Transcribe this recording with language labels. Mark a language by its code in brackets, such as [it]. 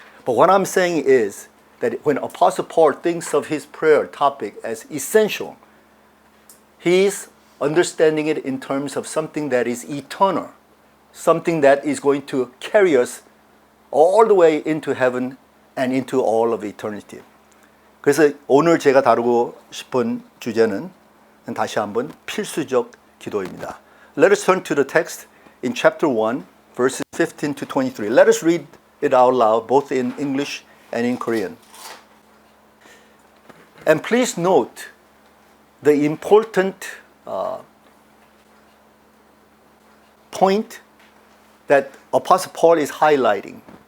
[en] But what I'm saying is that when Apostle Paul thinks of his prayer topic as essential, he's understanding it in terms of something that is eternal, something that is going to carry us all the way into heaven and into all of eternity. [ko] 그래서 오늘 제가 다루고 싶은 주제는 다시 한번 필수적 기도입니다. [en] Let us turn to the text in chapter 1, verses 15 to 23. Let us read it out loud, both in English and in Korean. And please note the important point that Apostle Paul is highlighting.